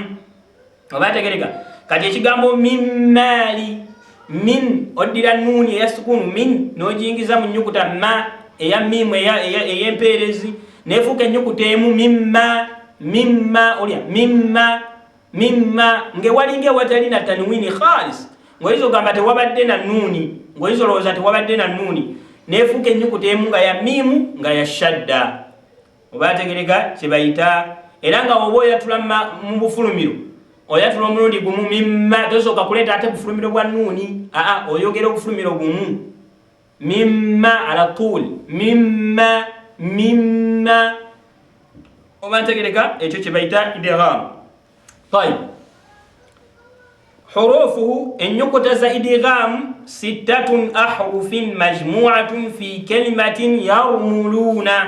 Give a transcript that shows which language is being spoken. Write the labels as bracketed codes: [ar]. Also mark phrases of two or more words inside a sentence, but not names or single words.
[lg] Oba tegereka kati ekigambo [ar] من مال, [lg] min oddira nuuni eya sukunu min n'ogiyingiza mu nnyukuta ma eya mimu ey'empeerezi neefuuka ennyukuta emu mimma olya mimma ng'ewalinga ewatali na [ar] تنوين خالص, [lg] ng'oyinza ogamba tewabadde na nuuni, ng'oyinza olowooza tewabadde na nuuni, neefuuka ennyukuta emu nga ya mimu nga ya shadda. Oba tegereka kye bayita. Era nga oba oyatula mu bufulumiro oyatula omulundi gumu mimma, tosooka kuleeta ate bufulumiro bwa nuuni, oyogera obufulumiro gumu mimma [ar] على طول, [lg] mimma. Oba ntegereka ekyo kye bayita idgham. [ar] طيب، حروفه [lg] ennyukuta za idgham [ar] ستة أحرف مجموعة في كلمة يرملون.